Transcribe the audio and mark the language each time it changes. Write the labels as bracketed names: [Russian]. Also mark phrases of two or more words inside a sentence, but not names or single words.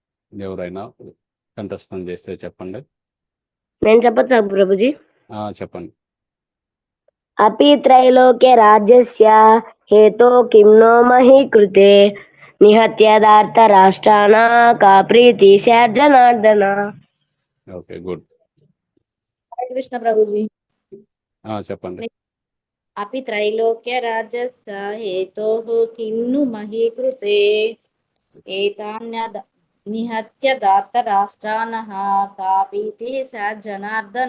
[Telugu] ఎవరైనా కంఠస్థం చేస్తే చెప్పండి. నేను చెప్పచ్చా ప్రభుజీ? చెప్పండి. [Sanskrit] अपि त्रैलोक्य राज्यस्य हेतो किं नो मही कृते निहत्य का प्रीति स्यात् जनार्दन. [English] Okay, good. [Telugu] హరే కృష్ణ ప్రభుజీ. చెప్పండి. [Sanskrit] अपि त्रैलोक्य राज्यस्य हेतोः किं नु मही कृते एतान्यद निहत्य दात्त राष्ट्रानः का प्रीतिः स्यात् जनार्दन.